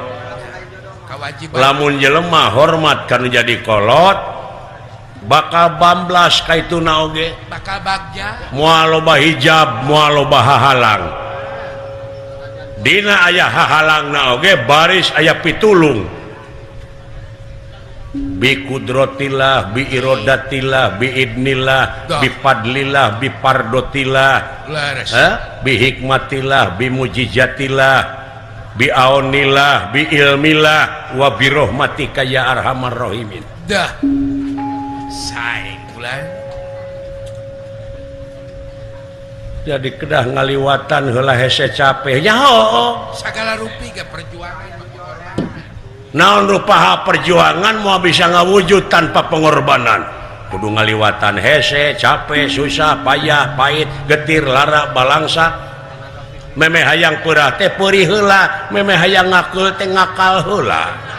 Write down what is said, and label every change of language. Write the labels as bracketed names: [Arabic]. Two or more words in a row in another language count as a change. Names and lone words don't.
[Sundanese] kewajiban lamun jelema hormat kanu jadi kolot bakal bamblas kaituna oge bakal bagja moal loba hijab moal loba hahalang dina aya hahalangna oge baris aya pitulung [Arabic] بقدرة الله بإرادة الله بإذن الله بفضل الله بپردوت الله [Sundanese] leres [Arabic] بحكمة الله بمعجزة الله بعون الله بعلم الله وبرحمتك يا أرحم الراحمين [Sundanese] dah sae bulan jadi kedah ngaliwatan heula hese capek nyaho segala rupi ke perjuangan naon rupaha perjuangan mau bisa ngawujud tanpa pengorbanan kudu ngaliwatan hese capek susah payah pahit getir lara balangsa memeh hayang peurah teh peurih heula memeh hayang ngakeul teh ngakal heula